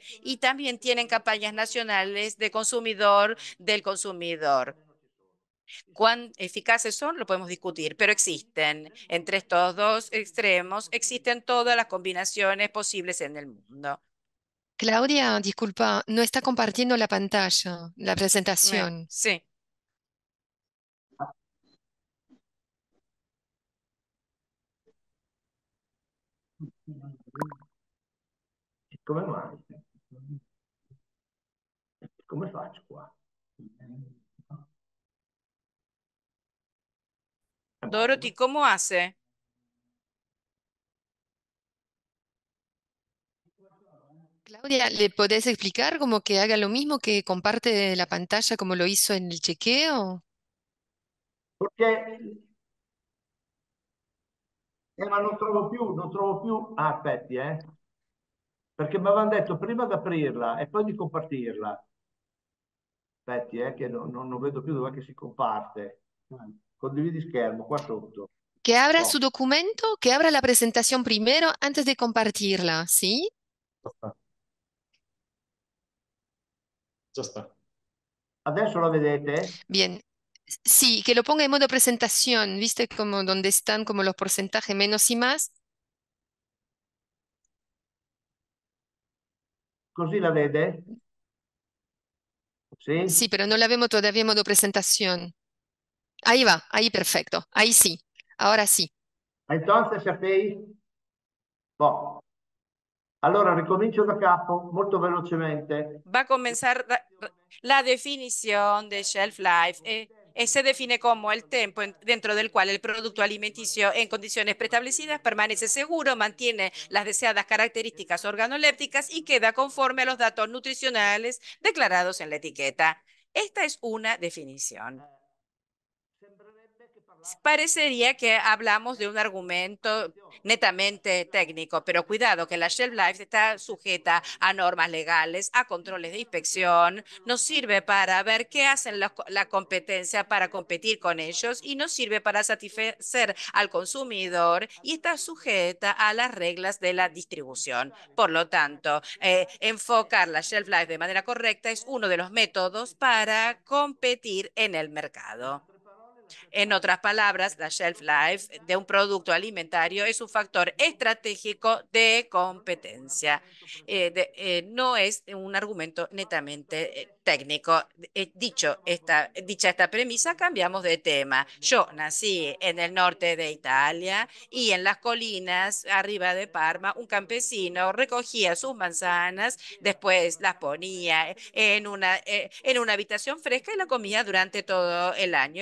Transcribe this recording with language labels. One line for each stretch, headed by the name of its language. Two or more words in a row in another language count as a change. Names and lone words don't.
Spanish: Y también tienen campañas nacionales del consumidor. ¿Cuán eficaces son? Lo podemos discutir, pero existen. Entre estos dos extremos existen todas las combinaciones posibles en el mundo. Claudia, disculpa, no está compartiendo la pantalla, la presentación. Sí.
Italian: Come mai? Come faccio qua?
Spanish: Dorothy, ¿cómo hace? Claudia, ¿le podés explicar como que haga lo mismo, que comparte la pantalla como lo hizo en el chequeo?
Italian: Perché ma non trovo più. Ah, aspetti, perché mi avevano detto prima di aprirla e poi di compartirla. Aspetti, che non vedo più dov'è che si comparte. Condividi schermo, qua sotto.
Spanish: Que abra No. su documento, que abra la presentación primero antes de compartirla, ¿sí? Ya está. Ya está.
Italian: Adesso la vedete?
Spanish: Bien. Sí, que lo ponga en modo presentación, ¿viste? Como donde están como los porcentajes menos y más.
Italian: Così la vede? Sì?
Spanish: Sí, pero no la vemos todavía en modo presentación. Ahí va, ahí perfecto. Ahí sí. Ahora sí. Entonces,
Italian: sapete? Boh. Allora ricomincio da capo, molto velocemente.
Spanish: Va a comenzar la definición de
English: shelf life.
Spanish: Se define como el tiempo dentro del cual el producto alimenticio en condiciones preestablecidas permanece seguro, mantiene las deseadas características organolépticas y queda conforme a los datos nutricionales declarados en la etiqueta. Esta es una definición. Parecería que hablamos de un argumento netamente técnico, pero cuidado que la
English: shelf life
Spanish: está sujeta a normas legales, a controles de inspección, nos sirve para ver qué hacen la competencia para competir con ellos y nos sirve para satisfacer al consumidor y está sujeta a las reglas de la distribución. Por lo tanto, enfocar la
English: shelf life
Spanish: de manera correcta es uno de los métodos para competir en el mercado. En otras palabras, la
English: shelf life
Spanish: de un producto alimentario es un factor estratégico de competencia. No es un argumento netamente técnico. Dicha esta premisa, cambiamos de tema. Yo nací en el norte de Italia y en las colinas arriba de Parma, un campesino recogía sus manzanas, después las ponía en una habitación fresca y la comía durante todo el año.